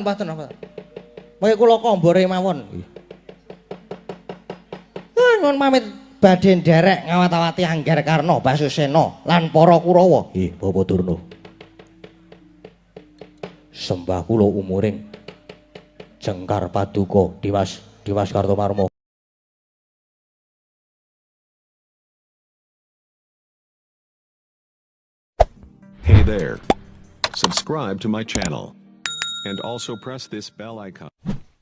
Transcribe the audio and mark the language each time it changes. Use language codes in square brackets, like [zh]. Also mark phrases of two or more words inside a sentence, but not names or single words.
[jv] Mengke kula kombore mawon. Nyuwun pamit badhe nderek ngawat-awati Anggar Karna Basusena lan para Kurawa. Bapak Durna. Sembah kula umuring Jengkar Paduka Dimas Kartomarma. [en] Hey there. Subscribe to my channel. And also press this bell icon.